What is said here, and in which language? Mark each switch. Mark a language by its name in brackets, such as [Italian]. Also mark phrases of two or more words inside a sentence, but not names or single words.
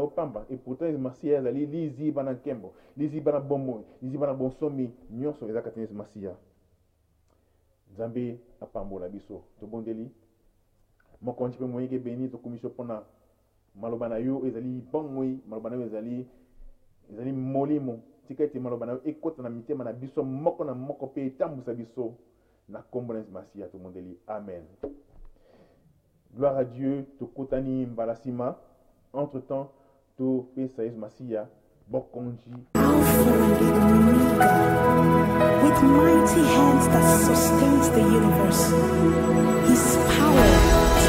[Lingala] yo pamba [French] et pourtant [Lingala] Yesu Masiya azali lizi bana nkembo lizi bana bomoi lizi bana bonsomi nyonso ezaka te Yesu Masiya Nzambe apambola biso tobondeli mokonzi pe moyeke beni tokomiso pona maloba na yo ezali bomoi maloba na yo ezali molimo tikati maloba na yo ekota na mitema na biso moko na moko pe etambusa biso na kombo na Yesu Masiya tomondeli amen. [French] Gloire à Dieu, [Lingala] to kotani mbalasima. Entre-temps, to pesa Yesu Masiya Bokonji. [English] Alpha and Omega, with mighty hands that sustains the universe. His power